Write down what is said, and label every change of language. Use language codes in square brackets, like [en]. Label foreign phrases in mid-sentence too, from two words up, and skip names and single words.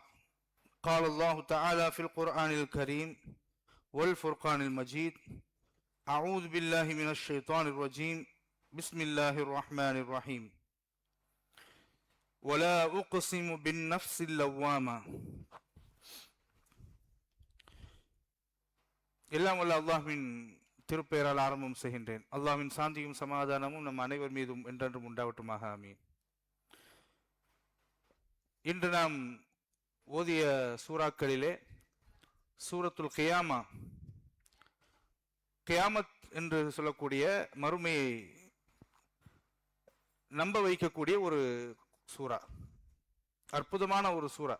[ar] قال الله تعالى في القرآن الكريم والفرقان المجيد أعوذ بالله من الشيطان الرجيم بسم الله الرحمن الرحيم ولا أقسم بالنفس اللوامة. [ta] எல்லாம் வல்ல அல்லாஹ்வின் திருப்பெயரால் ஆரம்பம் செய்கின்றேன். அல்லாஹ்வின் சாந்தியும் சமாதானமும் நம் அனைவர் மீதும் என்றென்றும் உண்டாவட்டுமாக, ஆமீன். இன்று நாம் ஓதிய சூறாக்களிலே சூரத்துல் கியாமா, கியாமத் என்று சொல்லக்கூடிய மறுமையை நம்ப வைக்கக்கூடிய ஒரு சூரா, அற்புதமான ஒரு சூரா.